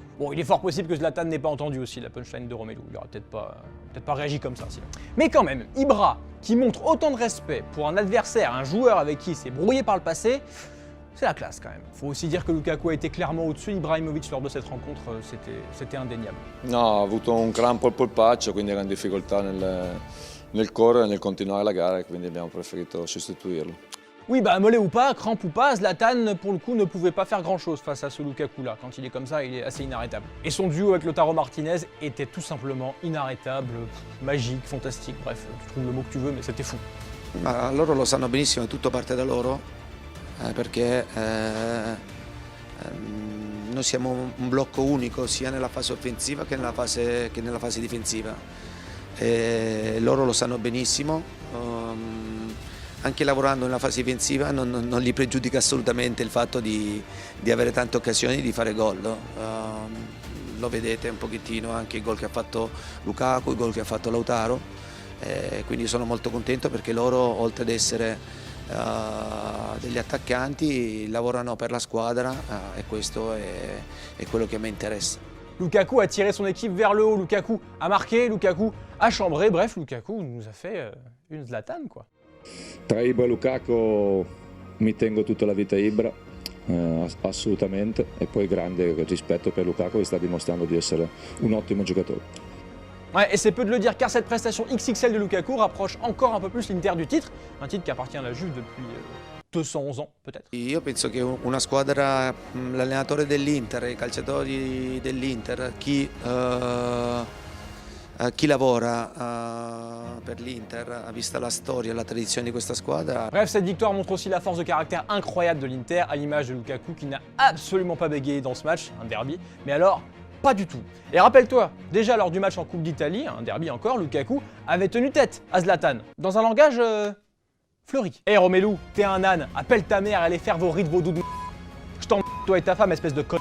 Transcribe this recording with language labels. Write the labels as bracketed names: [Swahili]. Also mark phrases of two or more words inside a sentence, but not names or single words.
[French] Bon, il est fort possible que Zlatan n'ait pas entendu aussi la punchline de Romelu. Il aurait peut-être pas réagi comme ça sinon. Mais quand même, Ibra, qui montre autant de respect pour un adversaire, un joueur avec qui il s'est brouillé par le passé, c'est la classe quand même. Faut aussi dire que Lukaku a été clairement au-dessus d'Ibrahimovic lors de cette rencontre, c'était indéniable. [Italian] No, ha avuto un crampo al polpaccio, quindi era in difficoltà nel correre e nel continuare la gara, quindi abbiamo preferito sostituirlo. [French] Oui, bah mollet ou pas, crampe ou pas, Zlatan, pour le coup, ne pouvait pas faire grand-chose face à ce Lukaku-là. Quand il est comme ça, il est assez inarrêtable. Et son duo avec Lautaro Martinez était tout simplement inarrêtable, magique, fantastique, bref, tu trouves le mot que tu veux, mais c'était fou. [Italian] Ma loro lo sanno benissimo, tutto parte da loro, perché noi siamo un blocco unico sia nella fase offensiva che nella fase difensiva. Loro lo sanno benissimo. Anche lavorando nella fase difensiva non gli pregiudica assolutamente il fatto di avere tante occasioni di fare gol. Lo vedete un pochettino anche i gol che ha fatto Lukaku, i gol che ha fatto Lautaro, quindi sono molto contento perché loro, oltre ad essere degli attaccanti, lavorano per la squadra e questo è quello che a me interessa. [French] Lukaku a tiré son équipe vers le haut, Lukaku a marqué, Lukaku a chambré, bref, Lukaku nous a fait une Zlatan quoi. [Italian] Tra Ibra e Lukaku mi tengo tutta la vita Ibra, assolutamente, e poi grande rispetto per Lukaku che sta dimostrando di essere un ottimo giocatore. [French] Ouais, et c'est peu de le dire car cette prestation XXL de Lukaku rapproche encore un peu plus l'Inter du titre, un titre qui appartient à la Juve depuis 211 ans peut-être. [Italian] Io penso che una squadra, l'allenatore dell'Inter, i calciatori dell'Inter, chi lavora per l'Inter, vista la storia e la tradizione di questa squadra. [French] Bref, cette victoire montre aussi la force de caractère incroyable de l'Inter, à l'image de Lukaku qui n'a absolument pas bégayé dans ce match, un derby, mais alors pas du tout. Et rappelle-toi, déjà lors du match en Coupe d'Italie, un derby encore, Lukaku avait tenu tête à Zlatan, dans un langage fleuri. Hé Romelu, t'es un âne, appelle ta mère, allez faire vos rites vaudou de je t'en toi et ta femme, espèce de con.